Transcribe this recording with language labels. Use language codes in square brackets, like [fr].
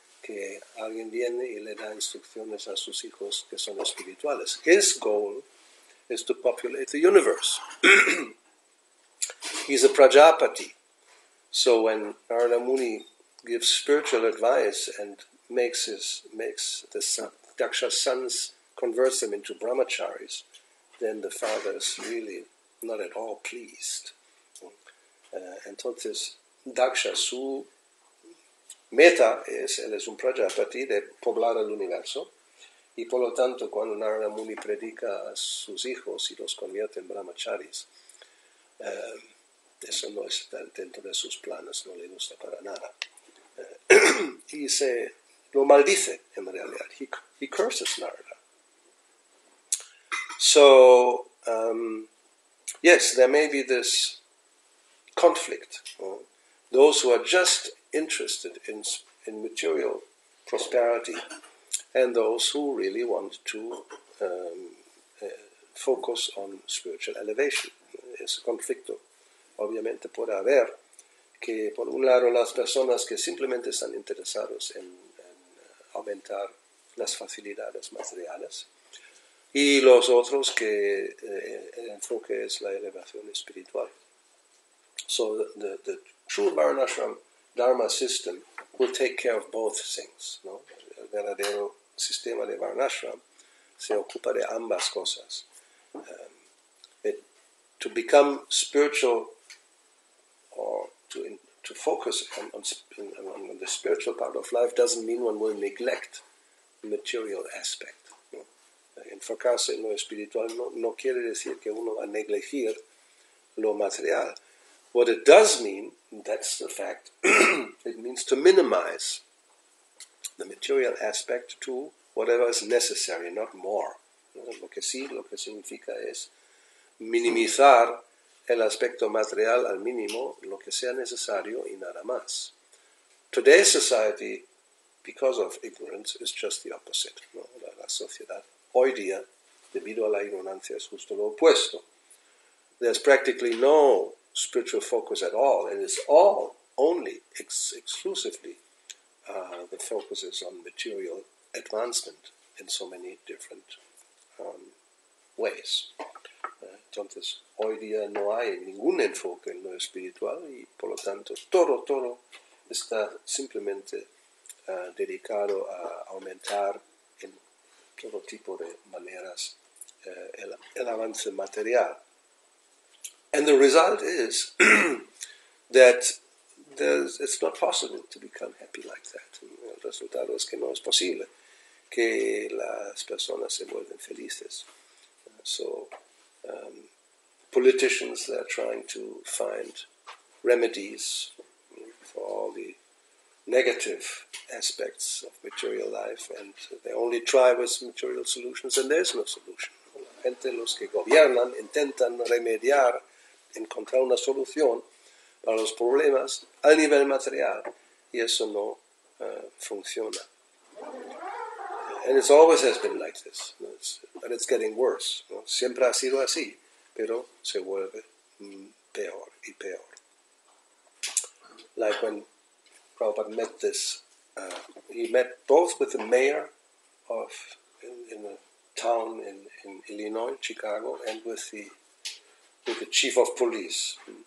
[es] que alguien viene y le da instrucciones a sus hijos que son espirituales. [en] His goal is to populate the universe. He's a Prajapati. So when Narada Muni gives spiritual advice and makes the Daksha's sons, converts them into brahmacharis, then the father is really not at all pleased. [es] Entonces, Daksha, su meta es, él es un Prajapati de poblar el universo, y por lo tanto, cuando Narada Muni predica a sus hijos y los convierte en brahmacharis, eso no está dentro de sus planes, no le gusta para nada. Y lo maldice en realidad. [en] He curses Narada. So, yes, there may be this conflict. Those who are just interested in material prosperity and those who really want to focus on spiritual elevation. [es] Ese conflicto obviamente puede haber, que por un lado las personas que simplemente están interesados en aumentar las facilidades materiales y los otros que el enfoque es la elevación espiritual. [en] So the true Varnashram Dharma system will take care of both things, ¿no? [es] El verdadero sistema de Varnashram se ocupa de ambas cosas. [en] To become spiritual or to focus on the spiritual part of life doesn't mean one will neglect the material aspect. [es] ¿No? Enfocarse en lo espiritual no quiere decir que uno va a negligir lo material. [en] What it does mean, that's the fact, it means to minimize the material aspect to whatever is necessary, not more. [es] Lo que significa es minimizar el aspecto material al mínimo, lo que sea necesario y nada más. [en] Today's society, because of ignorance, is just the opposite. [es] ¿No? La sociedad hoy día, debido a la ignorancia, es justo lo opuesto. [en] There's practically no spiritual focus at all, and it's all only exclusively the focus is on material advancement in so many different ways. [es] Entonces, hoy día no hay ningún enfoque en lo espiritual y por lo tanto todo está simplemente dedicado a aumentar en todo tipo de maneras el avance material. [en] And the result is that it's not possible to become happy like that. [es] El resultado es que no es posible que las personas se vuelven felices. [en] So, politicians are trying to find remedies for all the negative aspects of material life, and they only try with material solutions, and there's no solution. [es] La gente, los que gobiernan, intentan remediar, encontrar una solución para los problemas al nivel material, y eso no funciona. [en] And it always has been like this, but it's getting worse. [es] ¿No? Siempre ha sido así, pero se vuelve peor y peor. [en] Like when Prabhupada met this, he met both with the mayor in a town in Illinois, Chicago, and with the chief of police.